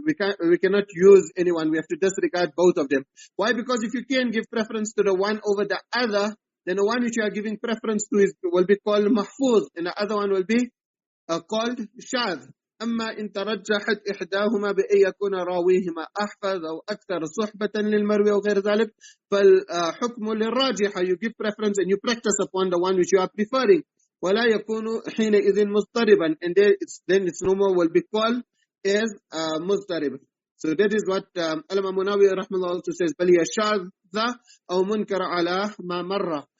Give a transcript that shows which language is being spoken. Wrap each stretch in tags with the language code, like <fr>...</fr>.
<en>We cannot use anyone. We have to disregard both of them. Why? Because if you can give preference to the one over the other, then the one which you are giving preference to will be called mahfuz, and the other one will be called shadh.</en> <ar>أما إن ترجحت إحداهما بأن يكون راويهما أحفظ أو أكثر صحبة للمروي أو غير ذلك فالحكم للراجح.</ar> <en>You give preference and you practice upon the one which you are preferring.</en> <ar>ولا يكون حينئذ مضطربا,</ar> <en>and then its no more will be called as مضطرب. So that is what Allama Munawi rahmallah also says,</en> <ar>بل هي شاذة أو منكر على ما مر.</ar>